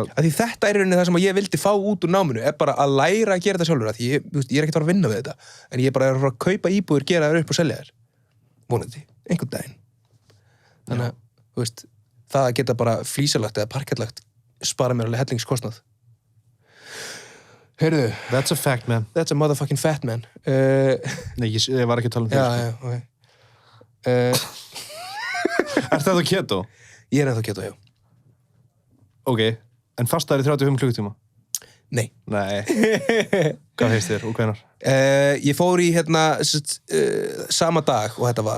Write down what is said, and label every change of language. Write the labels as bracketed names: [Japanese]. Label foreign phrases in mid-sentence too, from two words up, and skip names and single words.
[Icelandic] Því þetta rauninni það sem ég vildi fá út úr náminu, bara að læra að gera þetta sjálfur. Því ég ekkert að fara að vinna við þetta, en ég bara að fara að kaupa íbúðir, gera þær upp og selja þær. Vonandi, einhvern daginn. Þannig að, þú veist, það að geta bara flísalagt eða parkettlagt spara mér alveg hellingskostnað. Heyrðu. [English] That's a fact, man. That's a motherfucking fat man. [Icelandic] Nei, ég var ekki að tala um því. Já, ok. Ertu þetta keto? Ég ennþá keto, já. Ok, en fastar í 35 klukkutíma? Nei. Nei. Hvað heist þér og hvenær? Ég fór í, sama dag og þetta var.